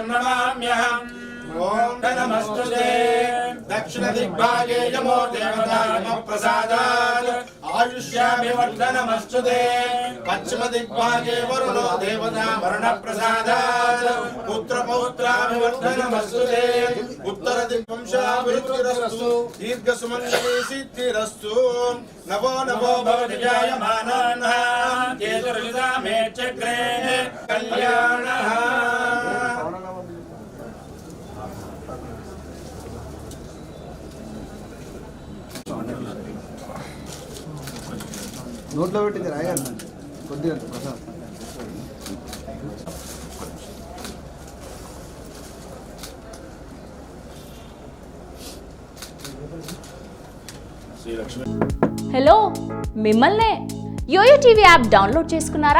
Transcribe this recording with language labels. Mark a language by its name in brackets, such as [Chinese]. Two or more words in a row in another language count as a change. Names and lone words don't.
[Sanskrit] नमाम्यहम् ओम नमस्तुते दक्षिणदिग्भागे यमो देवता प्रसादात् आयुष्याभिवर्धनमस्तुते पश्चिमदिग्भागे वरुणो देवता वर्णप्रसादात् पुत्रपौत्राभिवर्धनमस्तुते उत्तरदिग्वंशाभिवृद्धिरस्तु दीर्घसुमङ्गली सिद्धिरस्तु नवो नवो भवति जायमानः केतुर्युधा मे चक्रे कल्याणः [Telugu] నోట్లో పెట్టింది రాయాలి కొద్దిగా ప్రసాద్ హలో మిమ్మల్నే యోయో టీవీ యాప్ డౌన్లోడ్ చేసుకున్నారా?